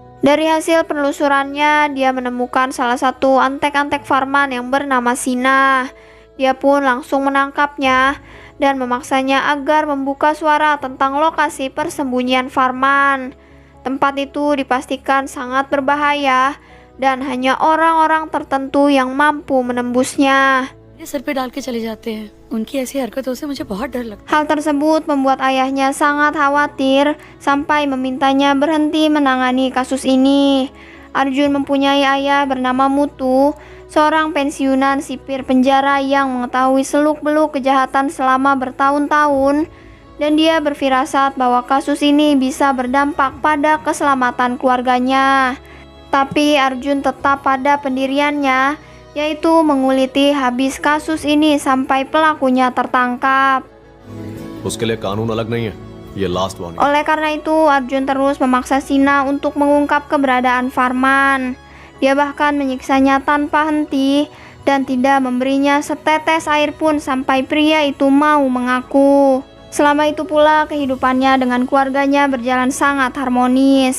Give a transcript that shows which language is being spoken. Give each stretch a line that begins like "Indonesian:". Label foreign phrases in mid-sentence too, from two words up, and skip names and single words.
Indonesian: Dari hasil penelusurannya, dia menemukan salah satu antek-antek Farman yang bernama Sina. Dia pun langsung menangkapnya dan memaksanya agar membuka suara tentang lokasi persembunyian Farman. Tempat itu dipastikan sangat berbahaya dan hanya orang-orang tertentu yang mampu menembusnya.
Hindi: ये सर पे डाल के चले जाते हैं। उनकी ऐसी हरकतों से मुझे बहुत डर लगता है।
Indonesian: Hal tersebut membuat ayahnya sangat khawatir sampai memintanya berhenti menangani kasus ini. Arjun mempunyai ayah bernama Mutu, seorang pensiunan sipir penjara yang mengetahui seluk-beluk kejahatan selama bertahun-tahun, dan dia berfirasat bahwa kasus ini bisa berdampak pada keselamatan keluarganya. Tapi Arjun tetap pada pendiriannya, yaitu menguliti habis kasus ini sampai pelakunya tertangkap.
Hindi: उसके लिए कानून अलग नहीं है, ये
English: last warning.
Indonesian: Oleh karena itu, Arjun terus memaksa Sina untuk mengungkap keberadaan Farman. Dia bahkan menyiksanya tanpa henti dan tidak memberinya setetes air pun sampai pria itu mau mengaku. Selama itu pula kehidupannya dengan keluarganya berjalan sangat harmonis.